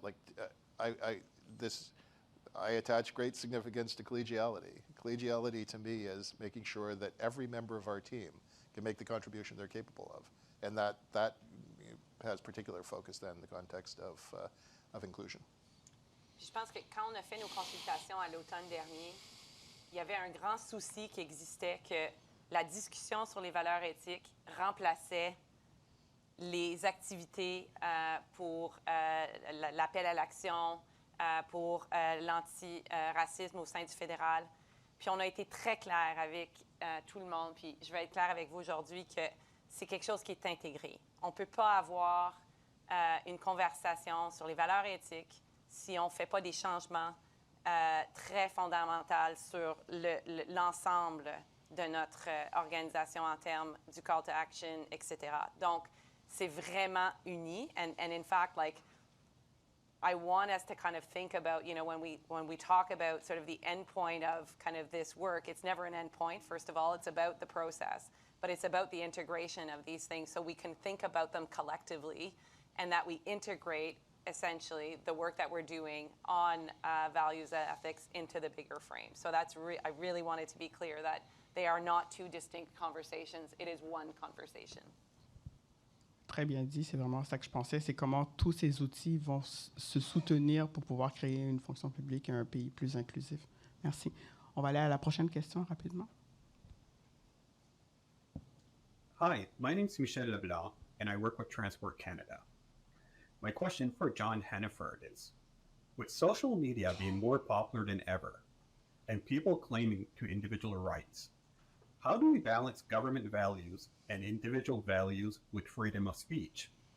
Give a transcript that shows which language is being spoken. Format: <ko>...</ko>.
<en>Like, I attach great significance to collegiality. Collegiality to me is making sure that every member of our team can make the contribution they're capable of. And that has particular focus then in the context of inclusion.</en> <fr>Puis je pense que quand on a fait nos consultations à l'automne dernier, il y avait un grand souci qui existait que la discussion sur les valeurs éthiques remplaçait les activités pour l'appel à l'action, pour l'anti-racisme au sein du fédéral. Puis on a été très clair avec tout le monde, puis je vais être claire avec vous aujourd'hui que c'est quelque chose qui est intégré. On ne peut pas avoir une conversation sur les valeurs éthiques si on ne fait pas des changements très fondamentaux sur l'ensemble de notre organisation en termes du call to action, etc. Donc, c'est vraiment uni.</fr> <en>And in fact, like, I want us to kind of think about, you know, when we talk about sort of the end point of kind of this work, it's never an end point. First of all, it's about the process, but it's about the integration of these things so we can think about them collectively and that we integrate essentially the work that we're doing on values and ethics into the bigger frame. So that's I really wanted to be clear that they are not two distinct conversations. It is one conversation.</en> <fr>Très bien dit, c'est vraiment ça que je pensais, c'est comment tous ces outils vont se soutenir pour pouvoir créer une fonction publique et un pays plus inclusif. Merci. On va aller à la prochaine question rapidement.</fr> <en>Hi, my name is Michel Leblanc, and I work with Transport Canada. My question for John Hannaford is, with social media being more popular than ever, and people claiming to individual rights, how do we balance government values and individual values with freedom of speech?</en>